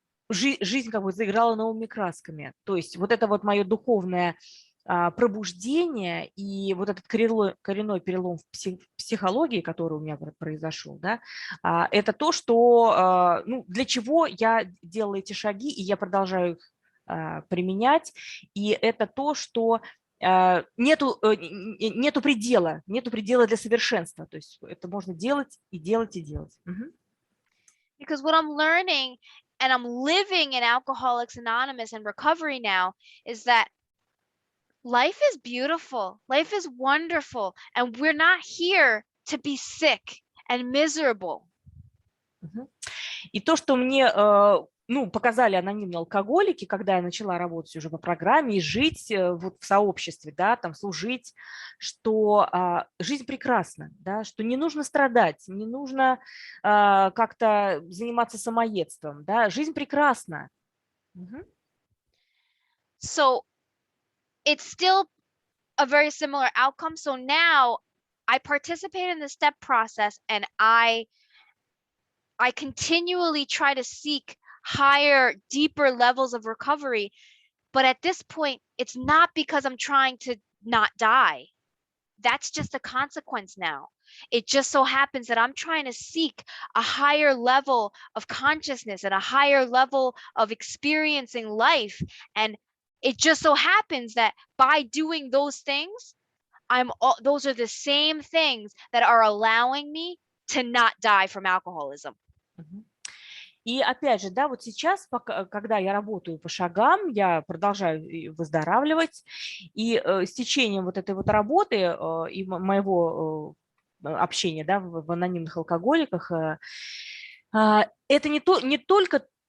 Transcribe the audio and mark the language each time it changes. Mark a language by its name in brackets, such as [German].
[Russian] жизнь как бы заиграла новыми красками, то есть вот это вот мое духовное пробуждение и вот этот коренной перелом в психологии, который у меня произошел, да, это то, что, ну, для чего я делала эти шаги, и я продолжаю их применять, и это то, что нету предела для совершенства, то есть это можно делать и делать и делать. [English] Because what I'm learning and I'm living in Alcoholics Anonymous and recovery now is that life is beautiful, life is wonderful, and we're not here to be sick and miserable. [Russian] И то, что мне показали анонимные алкоголики, когда я начала работать уже по программе и жить вот в сообществе, да, там служить, что жизнь прекрасна, да, что не нужно страдать, не нужно как-то заниматься самоедством, да, жизнь прекрасна. [English] So it's still a very similar outcome. So now I participate in the step process and I continually try to seek higher, deeper levels of recovery. But at this point, it's not because I'm trying to not die. That's just a consequence now. It just so happens that I'm trying to seek a higher level of consciousness and a higher level of experiencing life. And it just so happens that by doing those things, those are the same things that are allowing me to not die from alcoholism. [Russian] И опять же, да, вот сейчас, когда я работаю по шагам, я продолжаю выздоравливать, и с течением вот этой вот работы и моего общения, да, в анонимных алкоголиках, это не только